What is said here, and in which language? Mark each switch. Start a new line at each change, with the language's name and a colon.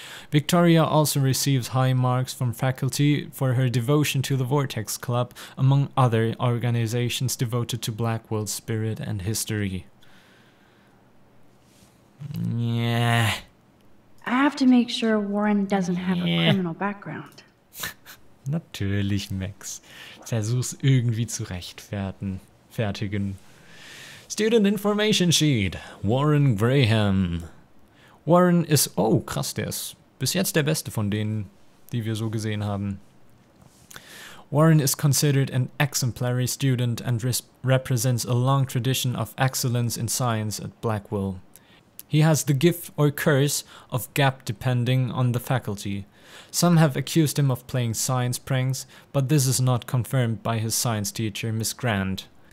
English: Victoria also receives high marks from faculty for her devotion to the Vortex Club, among other organizations devoted to Blackwell's spirit and history. Yeah. I have to make sure Warren doesn't have a criminal background.
German: Natürlich, Max. Versuch's irgendwie zu rechtfertigen. Student Information Sheet. Warren Graham. Warren ist... Oh, krass, der ist bis jetzt der beste von denen, die wir so gesehen haben.
English: Warren is considered an exemplary student and represents a long tradition of excellence in science at Blackwell. He has the gift or curse of gap depending on the faculty. Some have accused him of playing science pranks, but this is not confirmed by his science teacher, Miss Grant.